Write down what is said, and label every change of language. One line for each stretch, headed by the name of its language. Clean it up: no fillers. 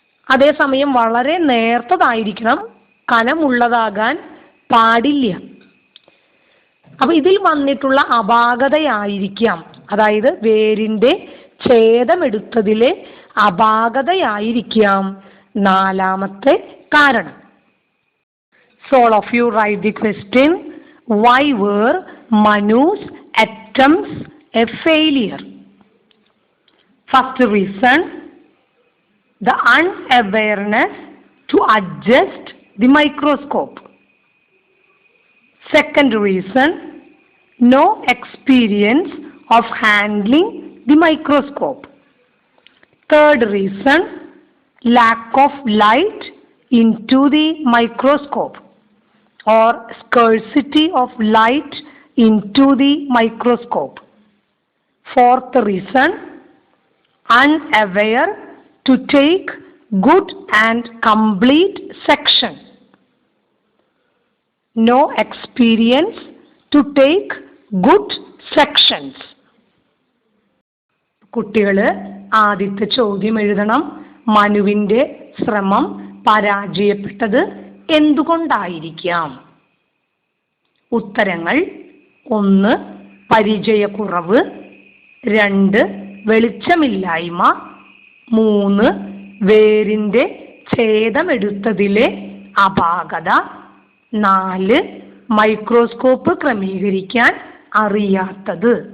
Malayalam: അതേസമയം വളരെ നേർത്തതായിരിക്കണം, കനമുള്ളതാകാൻ പാടില്ല. അപ്പൊ ഇതിൽ വന്നിട്ടുള്ള അപാകതയായിരിക്കാം, അതായത് വേരിന്റെ ഛേദമെടുത്തതിലെ അപാകതയായിരിക്കാം നാലാമത്തെ കാരണം.
English: So all of you write the question, why were Manu's attempts a failure? First reason, the unawareness to adjust the microscope. Second reason, no experience of handling the microscope. Third reason, lack of light into the microscope or scarcity of light into the microscope. Fourth reason, unaware to take good and complete section. No experience to take good sections.
Malayalam: കുട്ടികൾ ആദ്യത്തെ ചോദ്യം എഴുതണം. മനുവിൻ്റെ ശ്രമം പരാജയപ്പെട്ടത് എന്തുകൊണ്ടായിരിക്കാം? ഉത്തരങ്ങൾ: 1 പരിചയക്കുറവ്, 2 വെളിച്ചമില്ലായ്മ, 3 വേരിന്റെ ഛേദമെടുത്തതിലെ അപാകത, 4 microscope ക്രമീകരിക്കാൻ അറിയാത്തത്.